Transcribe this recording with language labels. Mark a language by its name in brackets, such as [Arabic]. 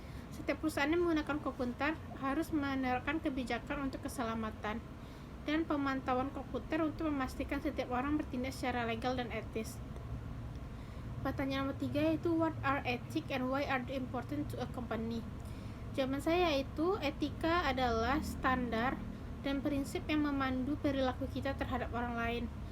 [Indonesian] Setiap perusahaan yang menggunakan komputer harus menerapkan kebijakan untuk keselamatan dan pemantauan komputer untuk memastikan setiap orang bertindak secara legal dan etis. Pertanyaan nomor 3 yaitu, [English] what are ethics and why are they important to a company? [Indonesian] Jawaban saya yaitu etika adalah standar dan prinsip yang memandu perilaku kita terhadap orang lain.